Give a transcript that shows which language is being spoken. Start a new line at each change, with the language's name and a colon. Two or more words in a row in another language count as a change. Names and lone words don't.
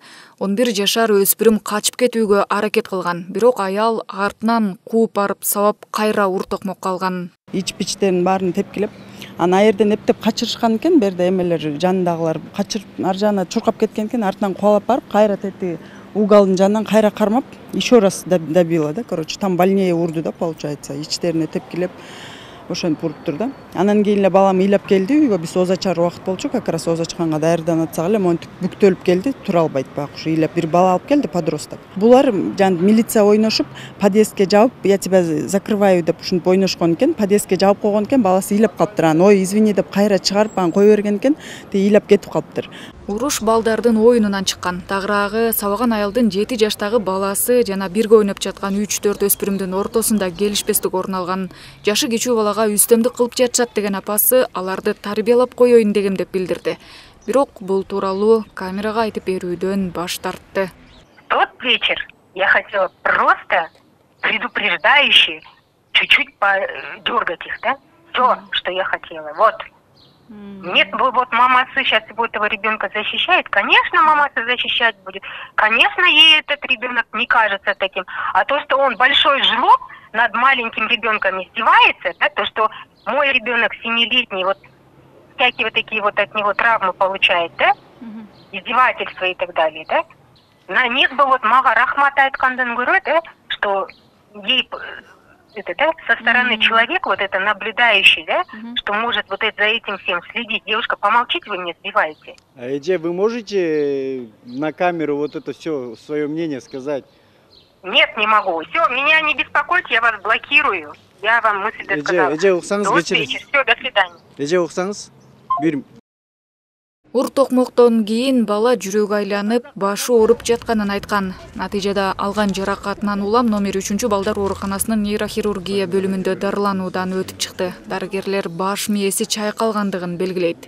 Kyrgyz: 11 жашар өспүрүм качып кетүүгө аракет кылган, бирок аял артынан кууп барып сабап кайра ур-токмок калган. Ич-пичтерин баарын тепкилеп, ана жерден эптеп качырышкан экен, берде эмелер жанындагылар качырып ар жагына чуркап кеткен экен, артынан кубалап барып, кайра тети угалдын жанынан кайра кармап,
Russian: еще раз добила, да, короче, там больнее урду, да, получается,
Kyrgyz: ичтерине тепкилеп, ошентип уруптур да. Анан кийин эле балам ыйлап келди үйгө, биз ооз ачар убакыт болчу,
Russian: как раз
Kyrgyz: ооз ачканга даярданатсак эле монтип бүктөлүп келди, тура албайт баягы ушу ыйлап бир бала алып келди, подросток. Булар жана милиция ойношуп, подъездге жабып,
Russian: я тебя закрываю
Kyrgyz: деп ушинтип ойношкон экен, подъездге жабып койгон экен, баласы ыйлап калыптыр. Анан ой, извини деп кайра чыгарып, анан кое берген экен, ыйлап кетип калыптыр. Уруш балдардын оюнунан чыккан. Тагыраагы сабаган аялдын 7 жаштагы баласы жана бирге ойноп жаткан 3-4 өспүрүмдүн ортосунда келишпестик орун алган. Жашы кичүү балага үстөмдүк кылып жатышат деген апасы аларды тарбиялап коеюн дегем деп билдирди. Бирок бул тууралуу камерага айтып берүүдөн баш тартты.
Russian: Тот вечер я хотела просто предупреждающе чуть-чуть подергать их, да? Все, что я хотела. Вот. Нет, вот мамаца сейчас этого ребенка защищает. Конечно, мамаца защищать будет. Конечно, ей этот ребенок не кажется таким. А то, что он большой жлоб над маленьким ребенком издевается, да, то, что мой ребенок 7-летний, вот всякие вот такие вот от него травмы получает, да, издевательства и так далее, да. На нет бы вот
Kyrgyz: мага рахмат айткандан көрө, да,
Russian: что ей это, да, со стороны человека, вот это наблюдающий, да, что может вот это, за этим всем следить. Девушка, помолчите, вы меня сбиваете. А Эдже, вы можете на камеру вот это все свое мнение сказать? Нет, не могу. Все, меня не беспокойте, я вас блокирую. Я вам мысль досказала.
Kyrgyz: Эдже, уксаңыз
Russian: вечер. Все, до свидания.
Kyrgyz: Эдже, уксаңыз бир. Ур-токмоктон кийин бала жүрөгү айланып, башы ооруп жатканын айткан. Натыйжада алган жаракатынан улам номер 3 балдар ооруканасынын нейрохирургия бөлүмүндө дарылануудан өтүп чыкты. Дарыгерлер баш мээси чайкалгандыгын белгилейт.